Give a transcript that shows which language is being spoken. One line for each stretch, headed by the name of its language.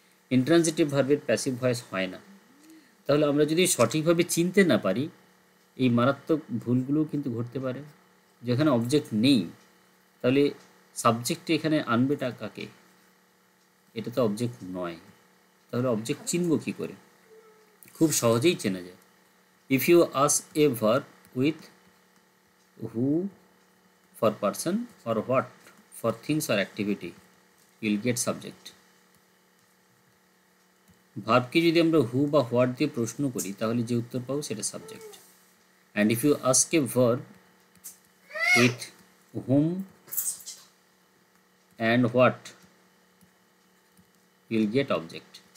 Bangla: Intransitive ভার্বের passive voice হয় না। তাহলে আমরা যদি সঠিকভাবে চিনতে না পারি এই মারাত্মক ভুলগুলো কিন্তু ঘটতে পারে। যেখানে অবজেক্ট নেই তাহলে সাবজেক্টে এখানে আনবেটা কাকে? এটা তো অবজেক্ট নয়, তাহলে অবজেক্ট চিনব কী করে? খুব সহজেই চেনা যায়।
English: If you ask a verb with who for person or what for things or activity, you will get subject.
Bangla: ভার্বকে যদি আমরা হু বা হোয়াট দিয়ে প্রশ্ন করি তাহলে যে উত্তর পাবো সেটা subject.
English: And if you ask a verb with whom and what you'll get object.